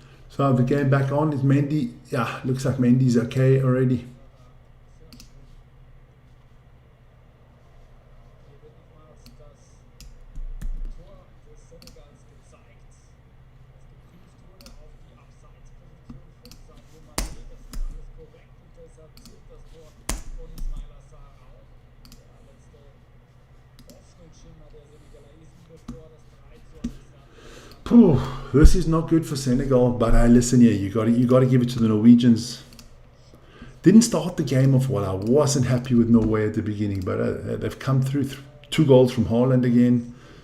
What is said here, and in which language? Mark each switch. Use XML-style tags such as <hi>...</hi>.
<en>So the game back on is Mendy. Yeah, looks like Mendy's okay already.</en> <de>Hier wird nochmals das Tor des Senegals gezeigt, das geprüft wurde auf die Abseitsposition von Sadio Mané. Das ist alles korrekt und deshalb zählt das Tor von Ismaila Sarr auch. Der letzte Hoffnungsschimmer der Senegalesen, bevor das 3:1</de> <en>Puh, this is not good for Senegal, but listen here, you got to give it to the Norwegians. Didn't start the game off well. I wasn't happy with Norway at the beginning, but they've come through 2 goals from Haaland again.</en>